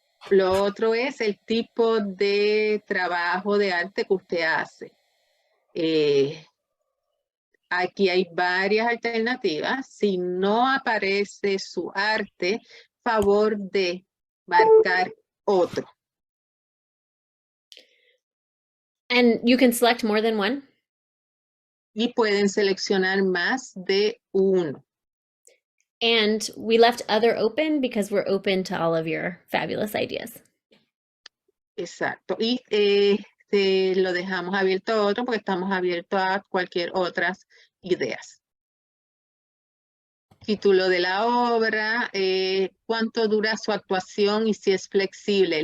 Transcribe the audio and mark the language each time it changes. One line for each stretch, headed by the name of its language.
Spanish: Lo otro es el tipo de trabajo de arte que usted hace. Aquí hay varias alternativas. Si no aparece su arte, favor de marcar otro.
English: And you can select more than one?
Spanish: Y pueden seleccionar más de uno.
English: And we left other open because we're open to all of your fabulous ideas.
Spanish: Exacto. Y lo dejamos abierto a otro porque estamos abiertos a cualquier otras ideas. Título de la obra, cuánto dura su actuación y si es flexible.